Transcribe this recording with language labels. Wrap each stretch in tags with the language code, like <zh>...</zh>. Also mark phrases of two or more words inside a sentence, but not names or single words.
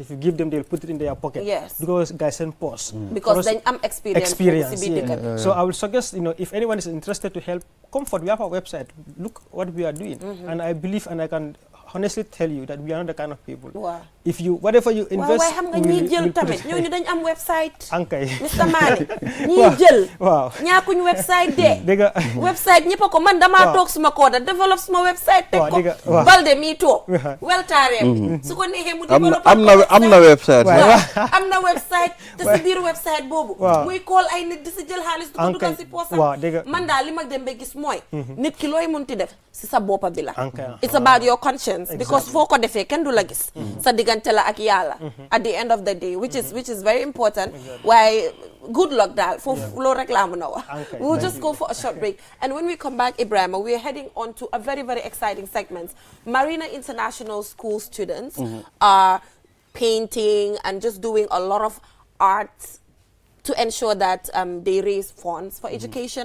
<en>If you give them, they'll put it in their pocket. Because guys send post. Because then I'm experienced. So I will suggest, if anyone is interested to help, comfort, we have our website. Look what we are doing. And I believe, and I can honestly tell you that we are not the kind of people. If you, whatever you invest,</en> <wo>ñu dañ am website. Ankay. Mr. Mane, ñi jël. ñaakuñ website de. Website ñëpp ko man dama toog suma kooda develop suma website teg ko. Balde mi toog. Weltaare. Su ko neexee mu develop. am na website. am na website te si biir website boobu. muy call ay nit di si jël xaalis du ko dugal si poosam. Man daal li ma dem ba gis mooy. nit ki looy munti def si sa boppa bi la.</wo> <en>It's about your conscience.</en> <wo>Because foo ko defee kenn du la gis sa diggante la ak yàlla</wo> <en>at the end of the day, which is very important.</en> <wo>Waaye</wo> <en>good luck,</en> <wo>Dal.</wo> <en>Okay, We'll just go for a short break. And when we come back, Ibrahim, we're heading on to a very, very exciting segment. Marina International School students are painting and just doing a lot of art to ensure that they raise funds for education.</en>